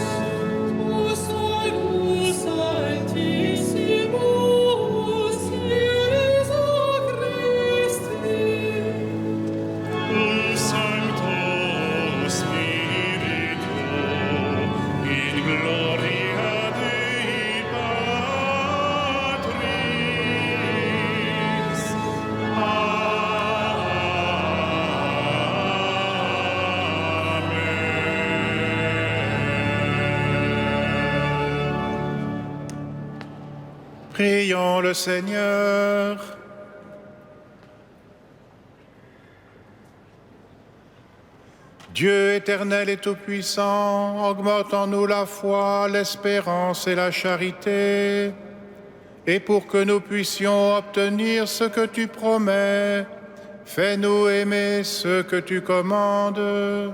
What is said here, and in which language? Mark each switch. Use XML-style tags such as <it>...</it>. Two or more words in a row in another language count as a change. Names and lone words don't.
<la>tu solus altissimus, Iesu Christi. Sancto Spiritu, in gloria Dei Patris. Amen.</la> <fr>Prions le Seigneur. Dieu éternel et tout-puissant, augmente en nous la foi, l'espérance et la charité, et pour que nous puissions obtenir ce que tu promets, fais-nous aimer ce que tu commandes.</fr>